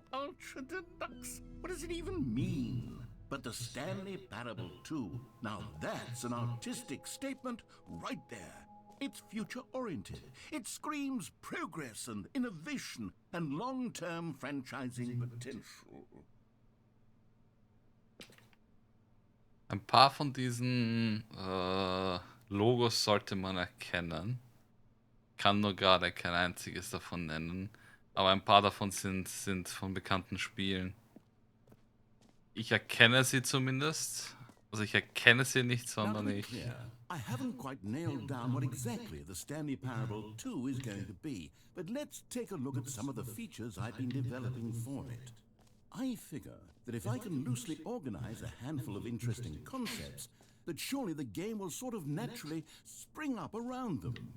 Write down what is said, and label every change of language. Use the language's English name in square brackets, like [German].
[English] Ultra Deluxe? What does it even mean? But the Stanley Parable 2, now that's an artistic statement right there. It's future-oriented. It screams progress and innovation and long-term franchising potential. [German] Ein paar von diesen Logos sollte man erkennen. Kann nur gerade kein einziges davon nennen. Aber ein paar davon sind von bekannten Spielen. Ich erkenne sie zumindest. Also ich erkenne sie nicht, sondern ich... [English] I haven't quite nailed down what exactly the Stanley Parable 2 is going to be, but let's take a look at some of the features I've been developing for it. I figure that if I can loosely organize a handful of interesting concepts, that surely the game will sort of naturally spring up around them.